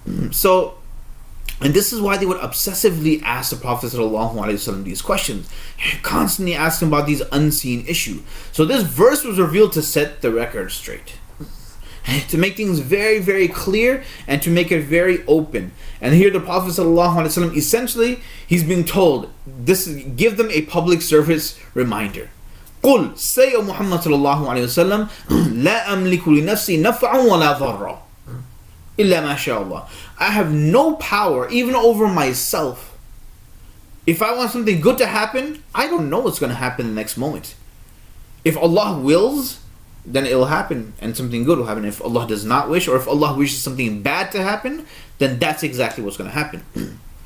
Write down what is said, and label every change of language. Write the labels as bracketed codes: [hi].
[en] So, and this is why they would obsessively ask the Prophet ﷺ these questions, constantly ask him about these unseen issues. So this verse was revealed to set the record straight, to make things very, very clear, and to make it very open. And here the Prophet ﷺ, essentially, he's being told, give them a public service reminder. [ar] قل, [en] say, O Muhammad [ar] sallallahu alayhi wa sallam, لا أملك لنفسي نفعا ولا ضرا إلا ما شاء الله. [en] I have no power even over myself. If I want something good to happen, I don't know what's going to happen the next moment. If Allah wills, then it will happen and something good will happen. If Allah does not wish, or if Allah wishes something bad to happen, then that's exactly what's going to happen.